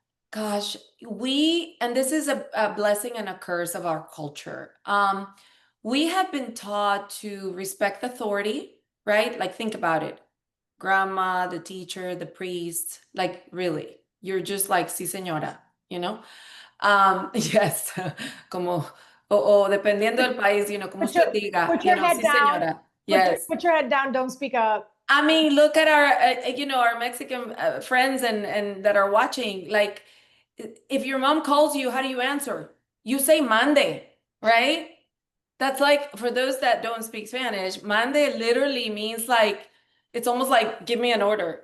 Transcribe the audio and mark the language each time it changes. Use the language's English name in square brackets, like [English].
[English] Gosh, and this is a blessing and a curse of our culture. We have been taught to respect authority, right? Like, think about it. Grandma, the teacher, the priest, like, really, you're just like, [Spanish] sí, señora, [English] you know? [Spanish] Yes, como, o dependiendo del país, como [English] Put your, [Spanish] usted diga, [English] put your head [Spanish] sí, [English] down. [Spanish] señora. [English] Yes. Put your head down. Don't speak up. I mean, look at our Mexican friends and that are watching. Like, if your mom calls you, how do you answer? You say mande, right? That's like, for those that don't speak Spanish, mande literally means like, it's almost like, give me an order.